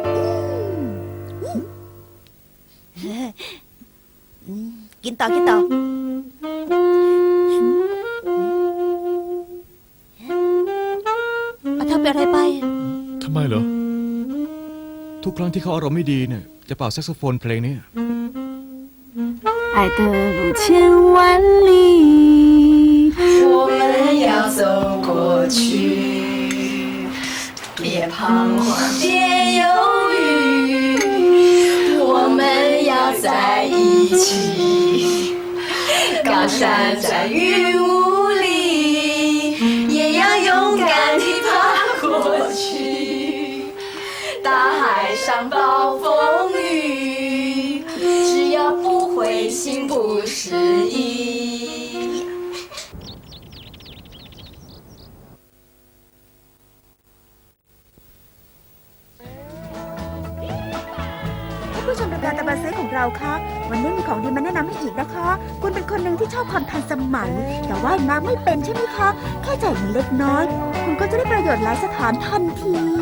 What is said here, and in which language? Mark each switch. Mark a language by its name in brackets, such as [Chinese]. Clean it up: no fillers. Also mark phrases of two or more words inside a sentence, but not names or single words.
[Thai] กินต่อ เอาทำเป็นอะไรไป ทำไมเหรอ ทุกครั้งที่เขาอารมณ์ไม่ดีเนี่ยจะเป่าแซกโซโฟนเพลงนี้ [Chinese] 爱的路千万里，我们要走过去，别彷徨，别犹豫，我们要在一起，高山在云雾里，也要勇敢地爬过去，大海上暴风雨。只要不灰心不失意。 [Thai] ท่านผู้ชมรายการตะบันเซของเราคะวันนี้มีของดีมาแนะนำให้อีกนะคะ คุณเป็นคนหนึ่งที่ชอบความทันสมัย แต่ว่ายน้ำไม่เป็นใช่ไหมคะ แค่จ่ายเงินเล็กน้อย คุณก็จะได้ประโยชน์หลายสถานทันที